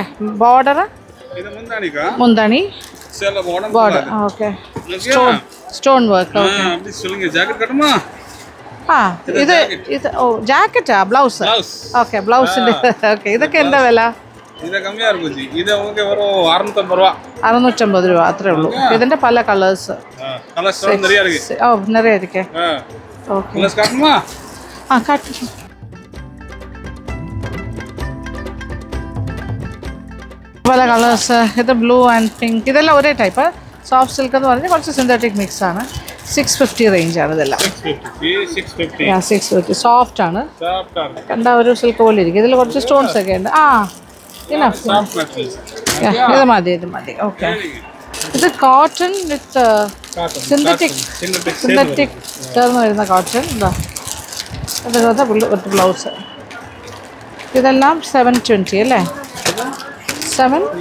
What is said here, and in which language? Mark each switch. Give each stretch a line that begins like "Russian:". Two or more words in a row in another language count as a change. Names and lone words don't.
Malayalam: ബോർഡർ മുന്താണി ബോർഡർ. ഓക്കെ.
English: stone work.
Malayalam: ഓക്കെ. ആ ഇത് ഓ ജാക്കറ്റാ ബ്ലൗസ് ഓക്കെ ബ്ലൗസിൻ്റെ ഓക്കെ ഇതൊക്കെ എന്താ വില? ഇത് കമ്മിയാ
Tamil: இருக்கும் ஜி இது உங்களுக்கு வெறும் 650 ரூபாய்
Malayalam: 650 രൂപ അത്രേ ഉള്ളൂ ഇതിന്റെ പല കളേഴ്സ്
Tamil: கலர்ஸ் நிறைய இருக்கு ഓ நிறைய இருக்கே ഓക്കെ கலர்ஸ் காட்டுமா
Malayalam: ആ കാട്ട് പല കളേഴ്സ് ഇത്
English: blue and pink
Malayalam: ഇതെല്ലാം ഒരേ
English: type soft silk
Malayalam: എന്ന് പറഞ്ഞാൽ കുറച്ച്
English: synthetic mix
Malayalam: ആണ് 650 റേഞ്ചാണ് ഇതെല്ലാം 650 സോഫ്റ്റ് ആണ് കണ്ട ഒരു സിൽക്ക് പോലെ ഇരിക്കും ഇതിൽ കുറച്ച് സ്റ്റോൺസ് ഒക്കെ ഉണ്ട് ആ ഇത് മതി ഇത് മതി ഓക്കെ ഇത്
English: cotton with synthetic
Malayalam: ചേർന്ന് വരുന്ന കോട്ടൺ എന്താ അതുപോലെ
English: with blouse
Malayalam: ഇതെല്ലാം 720 അല്ലേ 7